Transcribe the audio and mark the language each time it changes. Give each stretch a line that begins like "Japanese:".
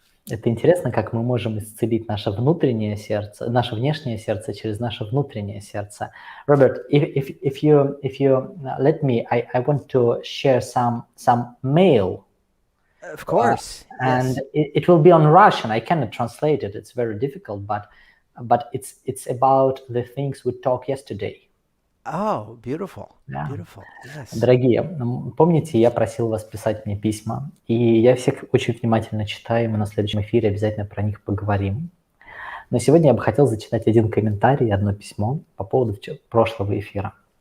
Russian: Это интересно, как мы можем исцелить наше внутреннее сердце, наше внешнее сердце через наше внутреннее сердце.
English: Robert, if you let me, I want to share some mail. Of course. And Yes. it will be on Russian. I cannot translate it. It's very difficult, but it's about the things we talked yesterday. Oh, beautiful. Yeah. Beautiful. Yes.
Russian: Дорогие, помните, я просил вас писать мне письма, и я всех очень внимательно читаю, и мы на следующем эфире обязательно про них поговорим. Но сегодня я бы хотел зачитать один комментарий, одно письмо по поводу прошлого эфира.